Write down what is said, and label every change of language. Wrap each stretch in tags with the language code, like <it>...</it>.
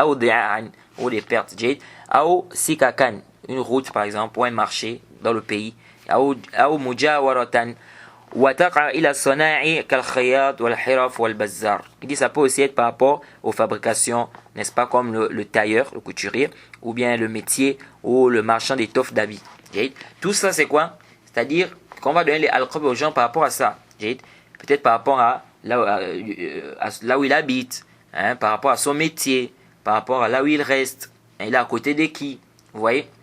<fr>Ou des pertes. Ou sikakan, une route par exemple, ou un marché dans le pays.</fr> <ar>أو مجاورة وتقع إلى الصناعي كالخياط والحرف والبزار.</ar> <fr>Il dit ça peut aussi être par rapport aux fabrications, n'est-ce pas, comme le tailleur, le couturier, ou bien le métier ou le marchand d'étoffes d'habits. Tout ça c'est quoi? C'est-à-dire qu'on va donner les alqab aux gens par rapport à ça. Peut-être par rapport à là où il habite, hein, par rapport à son métier, par rapport à là où il reste, il est à côté de qui, vous voyez.</fr>